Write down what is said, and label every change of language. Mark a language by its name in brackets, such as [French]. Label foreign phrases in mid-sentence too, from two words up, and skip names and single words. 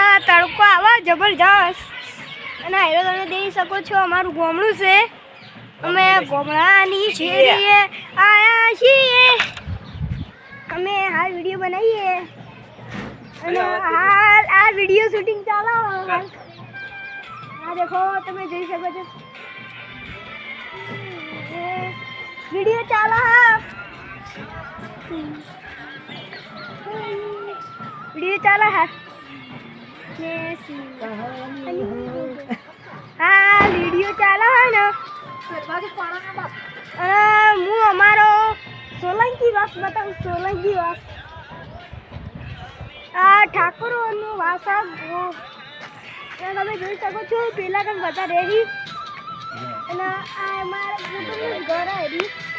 [Gujarati] તડકો આવે જબરજસ્ત અને આયરો તમે જોઈ શકો છો અમારું ગામડું છે અમે ગામડાની શેરીએ આયા છીએ અમે હાલ વિડીયો બનાવીએ અને હાલ આ વિડીયો શૂટિંગ ચાલો આ દેખો તમે જોઈ શકો છો [Hindi] वीडियो चाला वीडियो चाला है हाँ वीडियो चाला है ना [Gujarati] હું અમારો સોલંકી વાસ બતાવું સોલંકી વાસ આ ઠાકોરનો વાસ તમે જોઈ શકો છો પેલા કંઈ બધા રેડી અને આ અમારા કુટુંબનું ઘર આવી